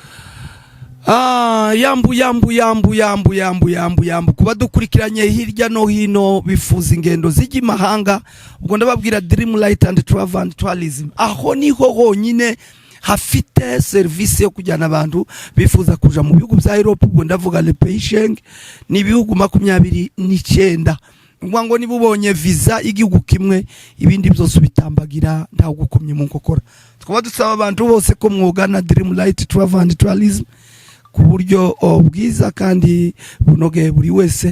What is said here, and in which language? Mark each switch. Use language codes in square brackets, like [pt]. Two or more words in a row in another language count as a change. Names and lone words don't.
[rw] Yambu kuba dukurikiranye hirya no hino bifuza ingendo zijya mahanga, ubwo ndababwira Dreamlight and Travel and Tourism. Aho niho honyine hafite service yo kujyana abantu bifuza kuja mu bihugu bya Europe, ubwo ndavuga [fr] le pays [rw] Schengen ni ibihugu 29. ngo niba ubonye visa igihugu kimwe ibindi byose bitambagira ntaho gukomye mu nkokora. Twaba dusaba abantu bose ko mwogana Dreamlight Travel and Tourism ku buryo bwiza kandi bunogeye buri wese.